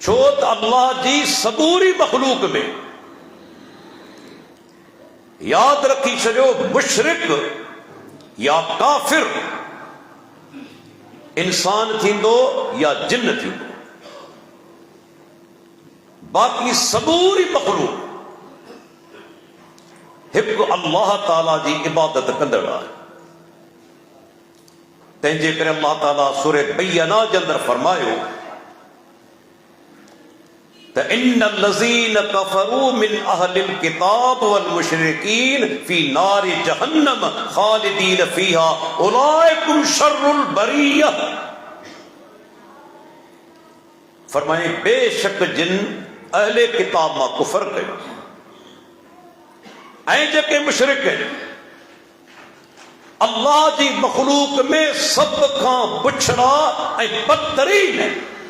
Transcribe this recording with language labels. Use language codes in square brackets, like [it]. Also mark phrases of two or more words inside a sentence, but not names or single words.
[sd] छो त अल्लाह जी सबूरी मखलूक में याद रखी छो मुशरिक या काफिर इंसान थींदो या जिन थींदो, बाक़ी सबूरी मखलूक हिक अल्लाह ताला जी इबादत कंदड़ आहे। तंहिंजे करे अल्लाह ताला सूरे बय्यना जे अंदरि फरमायो त [ar] إن الذين كفروا من أهل الكتاب والمشركين في نار جهنم خالدين فيها أولئك هم شر البرية. [sd] फरमाए बेशक जिन अहले किताब मां कुफर कयो ऐं जेके मुशरिक आहिनि अल्लाह जी मखलूक में सब खां पुछड़ा ऐं बदतरीन आहिनि।